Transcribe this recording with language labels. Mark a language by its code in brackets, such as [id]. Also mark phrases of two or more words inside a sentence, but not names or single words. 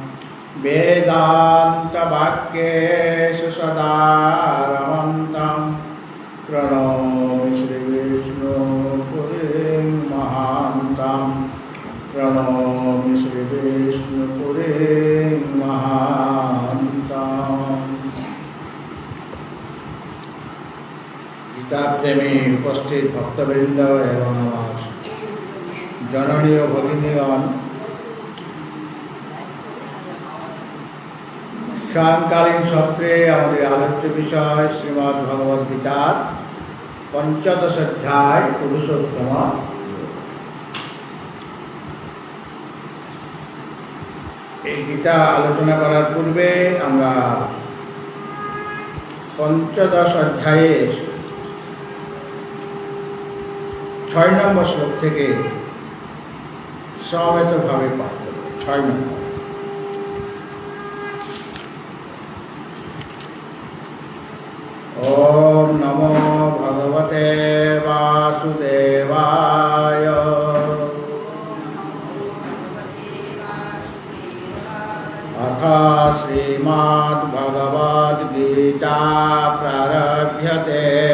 [sa] वेदान्तवाक्येषु सदा रमन्तं प्रणौमि श्रीविष्णुपुरीं महान्तं प्रणौमि श्रीविष्णुपुरीं महान्तं। [bn] গীতাপ্রেমী উপস্থিত ভক্তবৃন্দ এবং আমার জননী ও ভগিনীগণ, সায়ংকালীন সত্রে আমাদের আলোচ্য বিষয় শ্রীমদ্ ভগবদ গীতার পঞ্চদশ অধ্যায় পুরুষোত্তম। এই গীতা আলোচনা করার পূর্বে আমরা পঞ্চদশ অধ্যায়ের ৬ নম্বর শ্লোক থেকে সমবেতভাবে পাঠ করব। ৬ নম্বর [sa] ओम नमो भगवते वासुदेवाय। अथ श्रीमद्भगवद्गीता प्रारभ्यते।